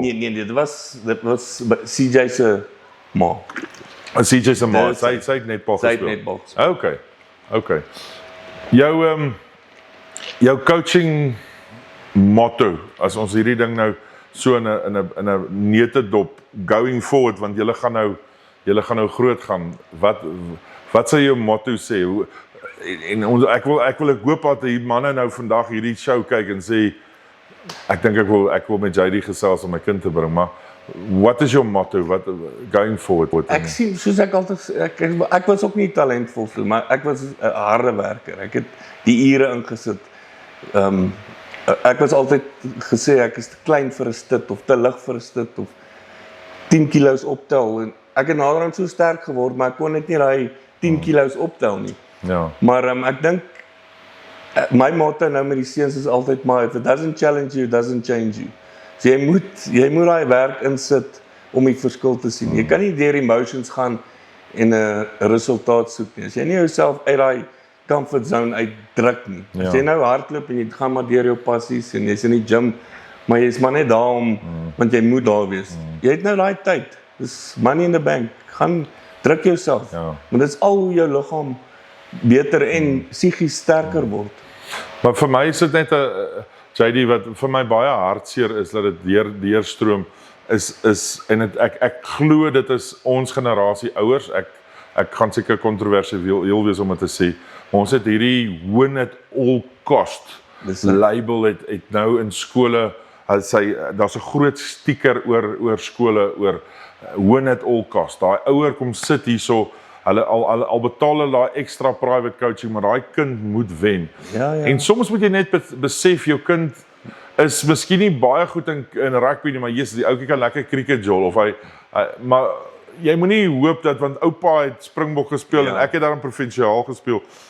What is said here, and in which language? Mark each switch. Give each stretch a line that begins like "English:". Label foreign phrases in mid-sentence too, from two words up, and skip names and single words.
Afrikaans: Nee, dit was CJ se ma. CJ se ma, Dis- sy het net Paul Sy het gespeel. net bal gespeel. Okay. Jou coaching motto as ons hierdie ding nou so in 'n neutedop
English: going forward
Afrikaans: want julle gaan nou groot gaan. Wat sou jou motto sê? Ek hoop dat die manne nou vandag hierdie show kyk en sê ek dink ek wil met JD gesels om my kind te bring, maar
English: what is your motto? What going forward?
Afrikaans: Ek sien soos ek altyd sê, ek was ook nie talentvol so, maar ek was 'n harde werker. Ek het die ure ingesit. Ek was altyd gesê ek is te klein vir 'n stit of te lig vir 'n stit of 10 kilos optel en ek het naderhand so sterk geword, maar ek kon net nie daai 10 kilos optel nie. Ja. Maar ek dink my motto nou met die seuns is altyd maar
English: if it doesn't challenge you, it doesn't change you.
Afrikaans: So jy moet daai werk insit om die verskil te sien. Jy kan nie deur emotions gaan en 'n resultaat soek nie. As jy nie jouself uit daai
English: comfort zone
Afrikaans: uitdruk nie. As jy nou hardloop en jy gaan maar deur jou passies en jy's in die gym, maar jy's maar net daar om want jy moet daar wees. Jy het nou daai tyd. Dis
English: money in the bank.
Afrikaans: Gaan druk jouself. Ja. Want dit is al hoe jou liggaam beter en psigies sterker word. Maar vir my is dit net 'n JD wat vir my baie hartseer is dat dit deurstroom is en ek glo dit is ons generasie ouers. Ek gaan seker kontroversieel wees om dit te sê. Ons het hierdie
English: win at all cost
Afrikaans: label het nou in skole daar's 'n groot sticker oor skole oor
English: win at all cost.
Afrikaans: Daai ouer kom sit hierso, hulle al betaal hulle daai ekstra
English: private coaching,
Afrikaans: maar daai kind moet wen. Ja. En soms moet jy net besef jou kind is miskien nie baie goed in rugby nie, maar Jesus, die ouetjie kan lekker cricket jol of hy maar jy moenie hoop dat want oupa het Springbok gespeel en ek het daar in provinsiaal gespeel.